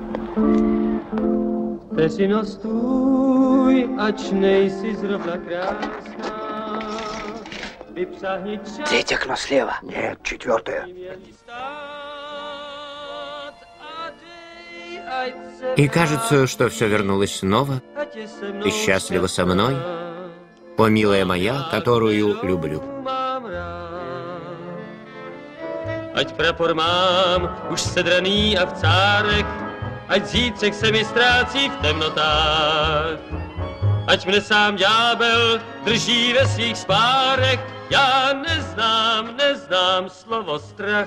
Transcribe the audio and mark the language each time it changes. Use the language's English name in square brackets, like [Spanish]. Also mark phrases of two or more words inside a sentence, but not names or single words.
[Czech] Vteřino stůj, ač nejsi zrovna krásná. Vypřahni čas. [Russian] Третье окно слева. Нет, четвертое. И кажется, что все вернулось снова. Ты счастлива со мной, о, милая моя, которую люблю. [Czech] Ať prapor mám už sedraný a v cárech, ať zítřek se mi ztrácí v temnotách. Ať mne sám ďábel drží ve svých spárech, já neznám slovo strach.